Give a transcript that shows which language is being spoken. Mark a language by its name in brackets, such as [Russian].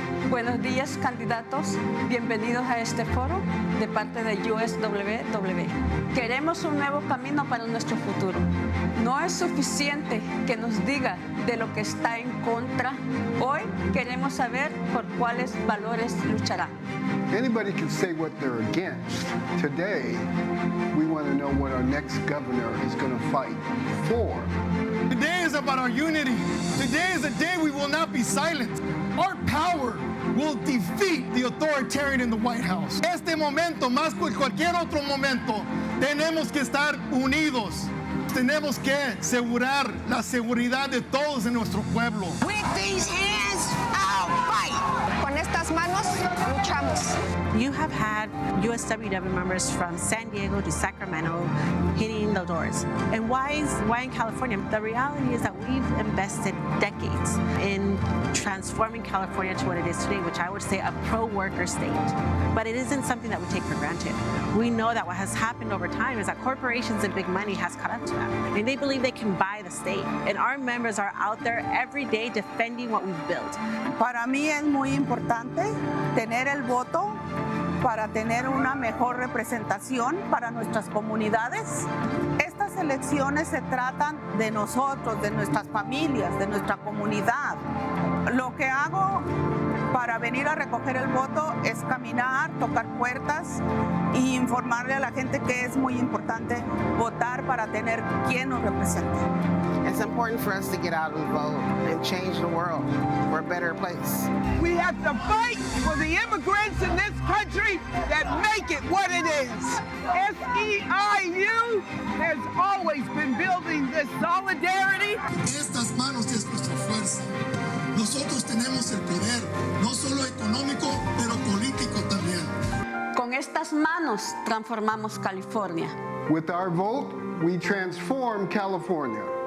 [Spanish] Buenos días, candidatos. Bienvenidos a este foro de parte de USWW. Queremos un nuevo camino para nuestro futuro. No es suficiente que nos diga de lo que está en contra. Hoy queremos saber por cuáles valores luchará. [English] Anybody can say what they're against. Today, we want to know what our next governor is going to fight for. Today is about our unity. Today is a day we will not be silent. Our power will defeat the authoritarian in the White House. [Spanish] Este momento, más que cualquier otro momento, tenemos que estar unidos. Tenemos que asegurar la seguridad de todos en nuestro pueblo. [English] With these hands, I'll fight. [Spanish] Con estas manos, luchamos. [English] You have had USWW members from San Diego to Sacramento hitting the doors. And why in California? The reality is that we've invested decades in transforming California to what it is today, which I would say a pro-worker state. But it isn't something that we take for granted. We know that what has happened over time is that corporations and big money has caught up to them. And they believe they can buy the state. And our members are out there every day defending what we've built. [Spanish] Para mí es muy importante tener el voto para tener una mejor representación para nuestras comunidades. Estas elecciones se tratan de nosotros, de nuestras familias, de nuestra comunidad. Lo que hago para venir a recoger el voto es caminar, tocar puertas y informarle a la gente que es muy importante votar para tener quien nos represente. [English] It's important for us to get out and vote and change the world for a better place. We have to fight for the immigrants in this country that make it what it is. SEIU has always been building this solidarity. [Spanish] Estas manos es nuestra fuerza. Nosotros tenemos el poder, no solo económico, pero político también. Con estas manos transformamos California. [English] With our vote, we transform California.